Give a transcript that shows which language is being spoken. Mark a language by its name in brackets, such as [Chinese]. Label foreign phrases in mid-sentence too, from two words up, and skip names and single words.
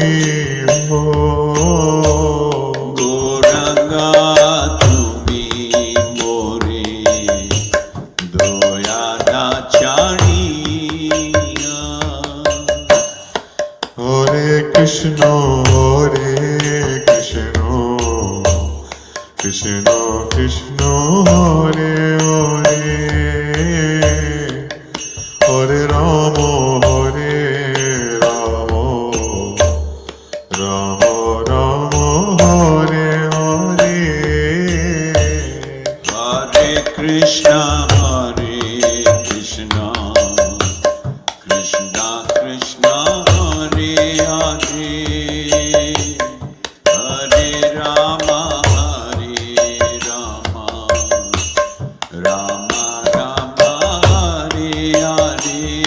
[Bangla] গৌরাঙ্গা তুমি মোরে দয়া না ছাড়িয়া [Sanskrit] হরে কৃষ্ণ কৃষ্ণ কৃষ্ণ হরে হরে হরে রাম রাম রাম হরে হরে হরে কৃষ্ণ কৃষ্ণ কৃষ্ণ হরে হরে হরে রাম রাম রাম হরে হরে